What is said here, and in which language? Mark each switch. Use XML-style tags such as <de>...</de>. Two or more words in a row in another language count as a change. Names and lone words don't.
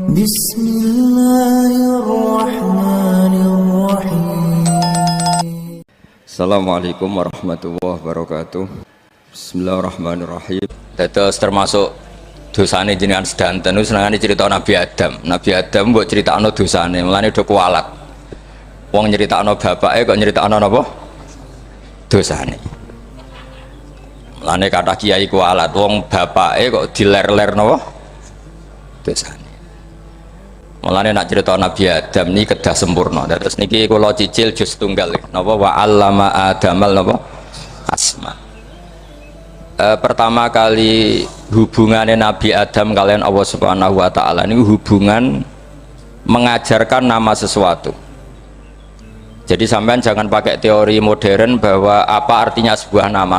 <ar>بسم الله الرحمن الرحيم. السلام عليكم ورحمة الله وبركاته بسم الله الرحمن الرحيم.</ar> <jv>Dados termasuk dosane jenengan sedanten niku senengane cerita Nabi Adam. Nabi Adam mbok critakno dosane, mulane do kualat. Wong nyeritakno bapake kok nyeritakno napa? Dosane. Mulane</jv> <id>kata kiai</id> <jv>kualat, wong bapake kok diler-ler napa? Dosane. Mulane nak cerita Nabi Adam ini kedah sempurna. Terus niki kula cicil juz tunggal napa</jv> <ar>وعلم آدم</ar> <jv>napa asma.</jv> <id>Pertama kali hubungannya Nabi Adam kalian Allah</id> <ar>سبحانه وتعالى</ar> <id>ini hubungan mengajarkan nama sesuatu. Jadi sampean jangan pakai teori modern bahwa apa artinya sebuah nama.</id>